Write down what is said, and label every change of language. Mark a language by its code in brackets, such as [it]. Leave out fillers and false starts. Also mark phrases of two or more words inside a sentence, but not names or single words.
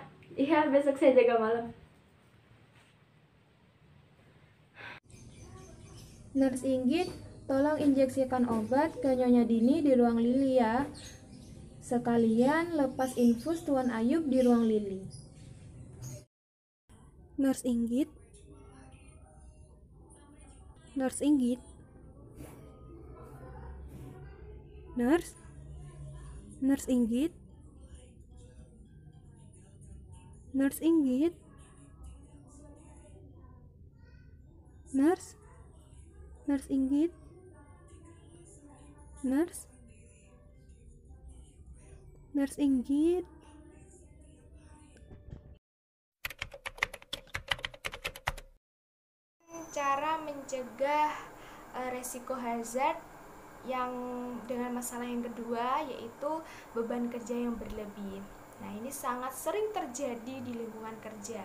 [id] Iya, besok saya jaga malam. Nurse Inggit, tolong injeksikan obat ke Nyonya Dini di ruang Lili ya. Sekalian lepas infus Tuan Ayub di ruang Lili. Nurse Inggit. Nurse Inggit. Nurse. Nurse Inggit. Nurse Inggit. Nurse. Nurse Inggit. Nurse. Nurse Inggit. Cara mencegah resiko hazard yang dengan masalah yang kedua yaitu beban kerja yang berlebih. Nah, ini sangat sering terjadi di lingkungan kerja.